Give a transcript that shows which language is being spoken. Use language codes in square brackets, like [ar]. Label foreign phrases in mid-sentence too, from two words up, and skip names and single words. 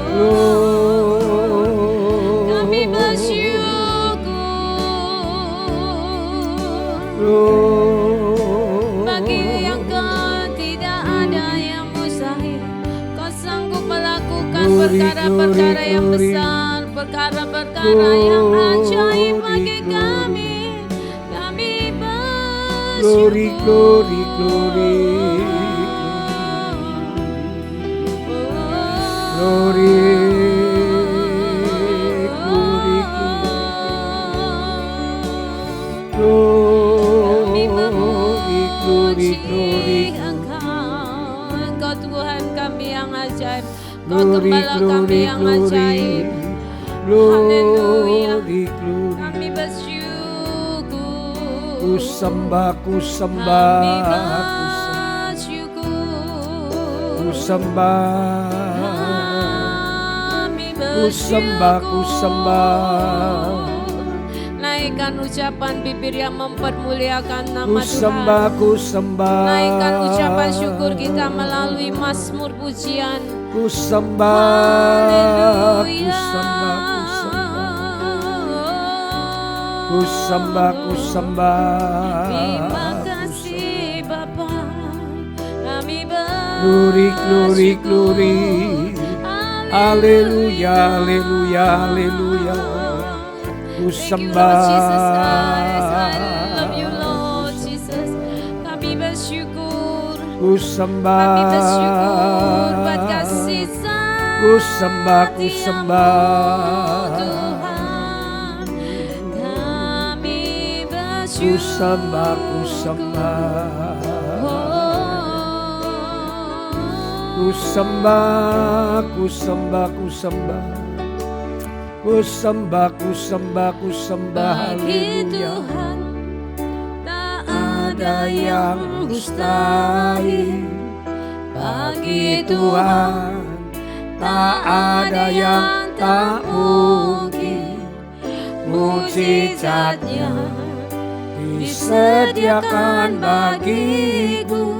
[id] Kami bersyukur. Bagi yang kau tidak ada yang mustahil. Kau sanggup melakukan perkara-perkara yang besar, perkara-perkara yang ajaib bagi kami. Kami [en] glory, [id] bersyukur. [en] glory, glory. Glory, glory, [id] Kami [en] glory, glory, glory. [id] memuji Engkau. Engkau Tuhan kami yang ajaib. Kau [en] Glory, [id] Gembala kami [en] glory, [id] yang [en] glory. [id] ajaib. [en] Glory, glory. [id] Kami bersyukur. Ku sembah, ku Kami sembah, bersyukur. ku sembah, Kami ku sembah, ku sembah. Naikkan ucapan bibir yang mempermuliakan Ku nama sembah, Tuhan. ku sembah. Naikkan ucapan syukur kita melalui mazmur pujian. Ku sembah, ku Haleluya. sembah, ku sembah. Ku sembah, ku sembah. Terima kasih Bapa. Kami [en] Glory, glory, glory. [id] Haleluya, haleluya, haleluya. Ku sembah. [en] Love you Lord Jesus. [id] Kami bersyukur. Ku sembah. Kami bersyukur buat kasih Ku sembah, ku sembah. Tuhan. Kami Ku bersyukur. sembah, ku sembah. Ku sembah, ku sembah, ku sembah. Ku sembah, ku sembah, ku sembah. Bagi Haleluya. Tuhan tak Ada yang mustahil. Bagi Tuhan tak ada yang tak mungkin. Mujizatnya disediakan bagiku.